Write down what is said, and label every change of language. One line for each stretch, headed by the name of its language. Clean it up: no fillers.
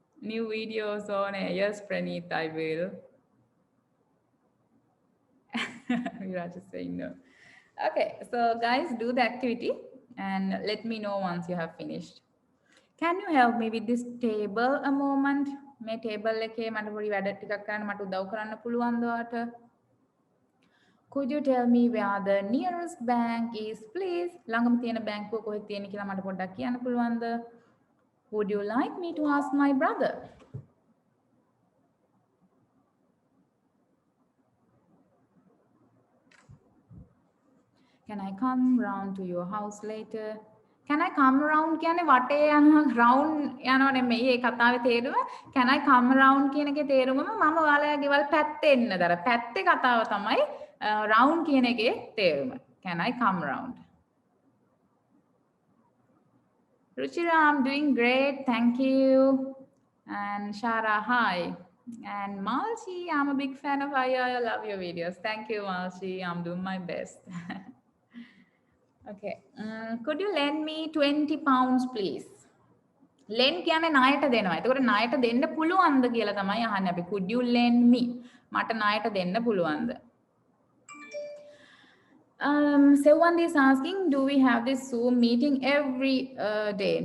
English: New videos on air. Yes, Praneeth, I will. Viraj is saying no. Okay, so guys, do the activity and let me know once you have finished. Can you help me with this table a moment?
Sinhala: මේ table එකේ මට පොඩි වැඩ ටිකක් කරන්න මට උදව් කරන්න පුළුවන්ද ඔයාලට?
English: Could you tell me where the nearest bank is, please?
Sinhala: ළඟම තියෙන බැංකුව කොහෙද තියෙන්නේ කියලා මට පොඩ්ඩක් කියන්න පුළුවන්ද?
English: Would you like me to ask my brother? Can I come round to your house later? Can I come around
Sinhala: කියන්නේ වටේ යන round යනව නෙමෙයි ඒ කතාවේ තේරුම.
English: Can I come around
Sinhala: කියන එකේ තේරුමම මම ඔයාලගේ ගෙවල් පැත්තේ එන්නද? අර පැත්තේ කතාව තමයි round කියන එකේ තේරුම.
English: Can I come around? Ruchira, I'm doing great. Thank you. And Shara, hi. And Malchi, I'm a big fan of I love your videos. Thank you, Malchi. I'm doing my best. Okay. Could you lend me 20 pounds, please?
Sinhala: Lend කියන්නේ ණයට දෙනවා. එතකොට ණයට දෙන්න පුළුවන්ද කියලා තමයි අහන්නේ අපි.
English: Could you lend me?
Sinhala: මට ණයට දෙන්න පුළුවන්ද?
English: Sewandi is asking, do we have this Zoom meeting every day?